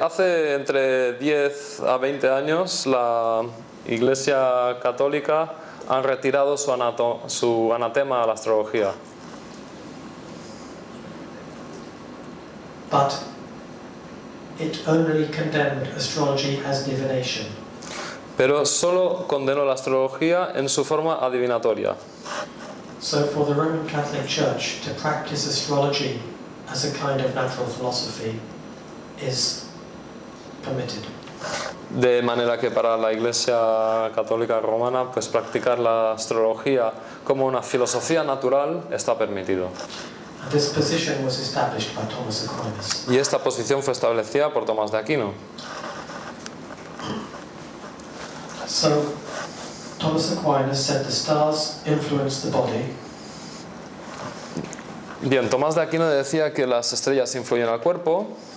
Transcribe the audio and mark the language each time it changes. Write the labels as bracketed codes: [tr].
[es] Hace entre 10 a 20 años la Iglesia Católica han retirado su anatema a la astrología. [en] But it only condemned astrology as divination. [es] Pero solo condenó la astrología en su forma adivinatoria. [en] So for the Roman Catholic Church to practice astrology as a kind of natural philosophy is permitted. [es] De manera que para la Iglesia Católica Romana, pues practicar la astrología como una filosofía natural está permitido. [en] This position was established by Thomas Aquinas. [es] Y esta posición fue establecida por Tomás de Aquino. [en] So Thomas Aquinas said the stars influence the body. [es] Bien, Tomás de Aquino decía que las estrellas influyen al cuerpo,